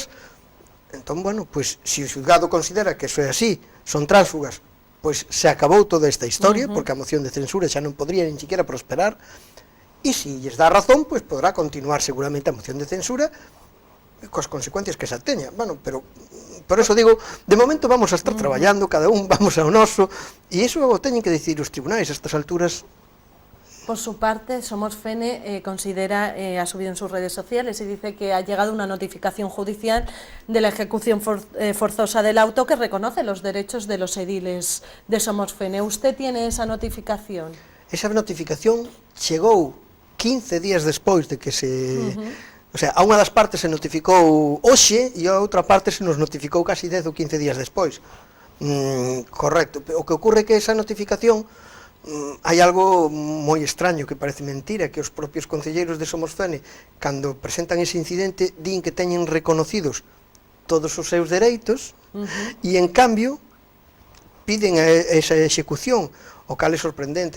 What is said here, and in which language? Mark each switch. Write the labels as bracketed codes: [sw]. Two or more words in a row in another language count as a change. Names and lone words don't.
[gl] Entón, bueno, pois, se o xudgado considera que eso é así, son tránsfugas, pois se acabou toda esta historia, porque a moción de censura xa non podría nin siquiera prosperar, e se lles dá razón, pois podrá continuar seguramente a moción de censura, coas consecuencias que xa teña. Bueno, pero, por eso digo, de momento [es] vamos a estar [gl] traballando, cada un vamos ao noso, e iso o teñen que decidir os tribunais a estas alturas. [es] Por su parte, Somos Fene considera, ha subido en sus redes sociales y dice que ha llegado una notificación judicial de la ejecución forzosa del auto que reconoce los derechos de los ediles de Somos Fene. ¿Usted tiene esa notificación? [gl] Esa notificación chegou 15 días despois de que se... O sea, a unha das partes se notificou hoxe e a outra parte se nos notificou casi 10 ou 15 días despois. Correcto. O que ocorre é que esa notificación hai algo moi extraño que parece mentira, que os propios concelleiros de Somos Fene, cando presentan ese incidente, din que teñen reconocidos todos os seus dereitos e, en cambio, piden esa execución o cal é sorprendente.